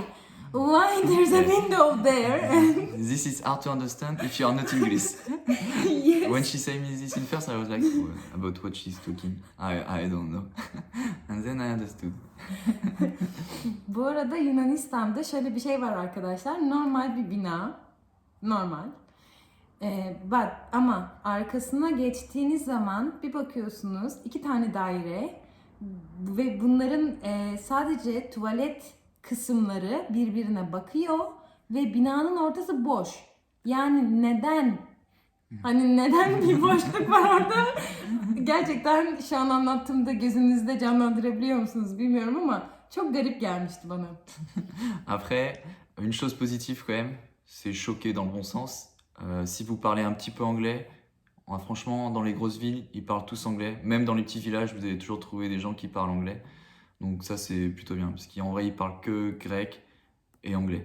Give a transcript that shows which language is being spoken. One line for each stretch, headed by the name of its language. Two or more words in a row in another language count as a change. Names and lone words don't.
English: Why there's a window there? This is hard to understand if you are not English. Yes. When she said me this in first, I was like, about what she's talking. I don't know. And then I understood.
Turkish: Bu arada Yunanistan'da şöyle bir şey var arkadaşlar. Normal bir bina. Normal. Ama arkasına geçtiğiniz zaman bir bakıyorsunuz 2 tane daire ve bunların sadece tuvalet kısımları birbirine bakıyor ve binanın ortası boş. Yani neden? Hani neden bir boşluk var orada? Gerçekten şu an anlattığımda gözünüzde canlandırabiliyor musunuz bilmiyorum ama çok garip gelmişti bana.
French: Après, une chose positive quand même, c'est choquer dans le bon sens. Si vous parlez un petit peu anglais, franchement, dans les grosses villes, ils parlent tous anglais. Même dans les petits villages, vous allez toujours trouver des gens qui parlent anglais. Donc ça, c'est plutôt bien, parce qu'en vrai, ils parlent que grec et anglais.